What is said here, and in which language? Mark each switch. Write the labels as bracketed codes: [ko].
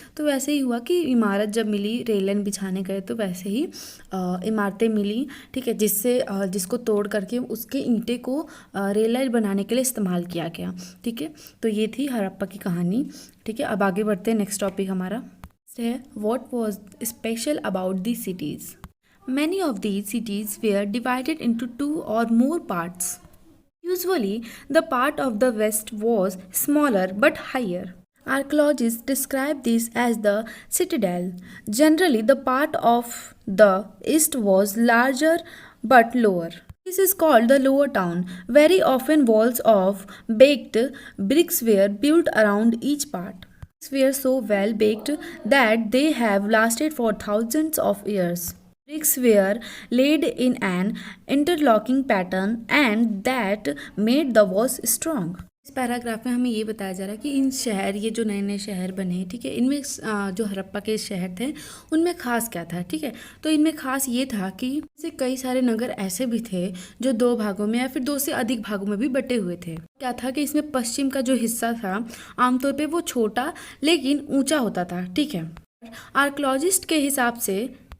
[hi] तो वैसे ही हुआ कि इमारत जब मिली, रेल लाइन बिछाने गए, तो वैसे ही इमारतें मिली। ठीक है, जिसको तोड़ करके उसके ईंटे को रेल लाइन बनाने के लिए इस्तेमाल किया गया। ठीक है, तो ये थी हड़प्पा की कहानी। ठीक है, अब आगे बढ़ते हैं, नेक्स्ट टॉपिक हमारा है what was special about these cities. [en] Many of these cities were divided into two or more parts. Usually, the part of the west was smaller but higher. Archaeologists describe this as the citadel. Generally, the part of the east was larger but lower. This is called the lower town. Very often, walls of baked bricks were built around each part. Were so well baked that they have lasted for thousands of years. Bricks were laid in an interlocking pattern and that made the walls strong. [hi] इस paragraph में हमें ये बताया जा रहा है कि ये जो नए नए शहर बने, ठीक है, इनमें जो हड़प्पा के शहर थे, उनमें खास क्या था। ठीक है, तो इनमें खास ये था कि जैसे कई सारे नगर ऐसे भी थे जो 2 भागों में या फिर 2 से अधिक भागों में भी बटे हुए थे। क्या था कि इसमें पश्चिम का जो हिस्सा था, आमतौर पे वो छोटा लेकिन ऊंचा होता था। ठीक है, आर्कियोलॉजिस्ट के हिसाब से